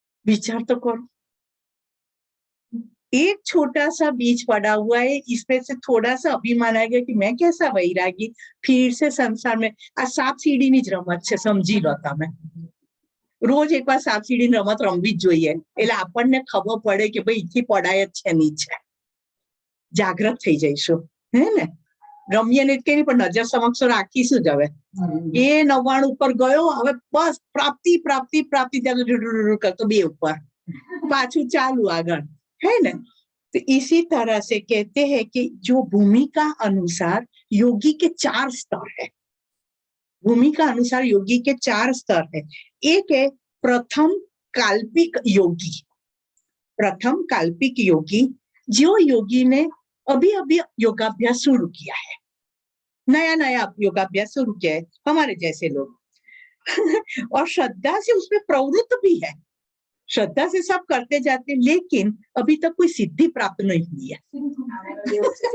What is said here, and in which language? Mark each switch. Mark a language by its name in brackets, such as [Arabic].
[Hindi] विचार तो करो, एक छोटा सा बीज पड़ा हुआ है, इसमें से थोड़ा सा अभिमान आएगा कि मैं कैसा वैरागी, फिर से संसार में आ साप सीढ़ी [Gujarati] ની જ રમત છે, સમજી લો તમે। રોજ એકવાર સાપ સીડી રમત રમવી જ જોઈએ, એટલે આપણને ખબર પડે કે ભાઈ અહીંથી પડાય જ છે નીચે, જાગૃત થઈ જઈશું, હે ને। રમીએ ને કે પણ નજર સમક્ષ રાખીશું જ હવે। એ 99 ઉપર ગયો, હવે બસ પ્રાપ્તિ પ્રાપ્તિ પ્રાપ્તિ, ત્યાં કરતો બે ઉપર પાછું ચાલુ આગળ, [Hindi] है ना। तो इसी तरह से कहते हैं कि जो भूमिका अनुसार योगी के 4 स्तर है, भूमिका अनुसार योगी के 4 स्तर है। एक है प्रथम काल्पिक योगी, प्रथम काल्पिक योगी, जो योगी ने अभी अभी योगाभ्यास शुरू किया है, नया नया योगाभ्यास शुरू किया है, हमारे जैसे लोग और श्रद्धा से उसमें प्रवृत्त भी है, श्रद्धा से सब करते जाते, लेकिन अभी तक कोई सिद्धि प्राप्त नहीं हुई है।